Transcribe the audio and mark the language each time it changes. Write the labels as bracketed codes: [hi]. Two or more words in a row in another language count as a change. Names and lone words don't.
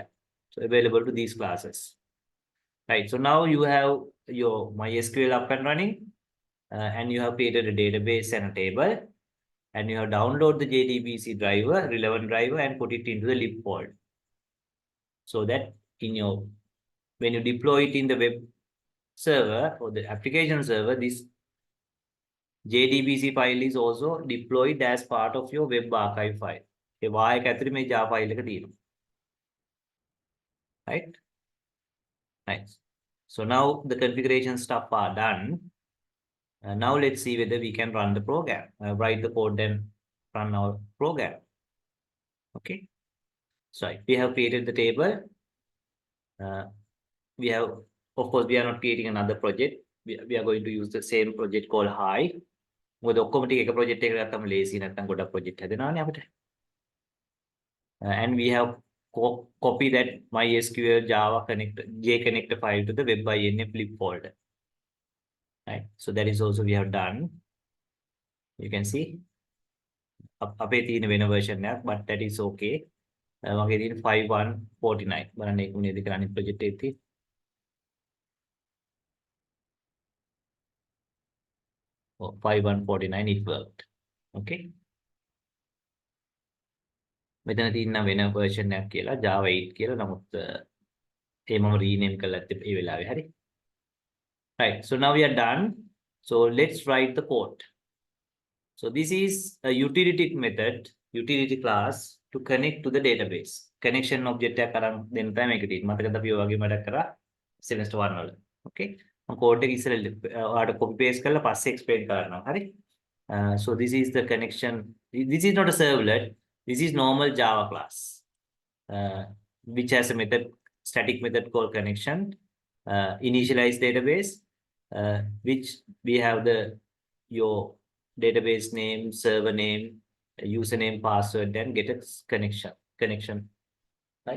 [en] So available to these classes. Right, so now you have your MySQL up and running, and you have created a database and a table, and you have downloaded the JDBC driver, relevant driver, and put it into the lib folder. So that when you deploy it in the web server or the application server, this JDBC file is also deployed as part of your web archive file. [si] ඒ var එක ඇතුලේ මේ [en] jar file [si] එක තියෙනවා. [en] Right? Nice. So now the configuration stuff are done. Now let's see whether we can run the program. Write the code and run our program. Okay. So we have created the table. We have, of course, we are not creating another project. We are going to use the same project called Hi. [si] මොකද ඔක්කොම ටික එක project එකකට ගත්තම ලේසි නැත්නම් ගොඩක් project හැදෙනවානේ අපිට. [en] And we have copy that MySQL Java connector J connector file to the web by NF lib folder. Right. So that is also we have done. You can see [si] අපේ තියෙන වෙන version එකක්, [en] but that is okay. [si] මගේ තියෙන 5149 බලන්න ඒක මොනේද කියලා අනිත් project එකේ. [en] 5149 it worked. Okay. [si] මෙතන තියෙන වෙන version එකක් කියලා Java 8 කියලා. නමුත් ඒ මම rename කරලා ඇත්තේ ඒ වෙලාවේ. හරි. [en] Right. So now we are done. So let's write the code. So this is a utility class to connect to the database. Connection object [si] එකක් අරන් දෙන්න තමයි මේක තියෙන්නේ. මතකද අපි ඔය වගේ මතක් කරා semester 1 වල. Okay. මම code එක ඉස්සෙල්ලා ඔයාලට [en] copy paste [si] කරලා පස්සේ explain කරනවා. හරි. [en] So this is the connection. This is not a servlet. This is normal Java class, which has a static method called connection, initialize database, which we have your database name, server name, username, password, and get a connection, right?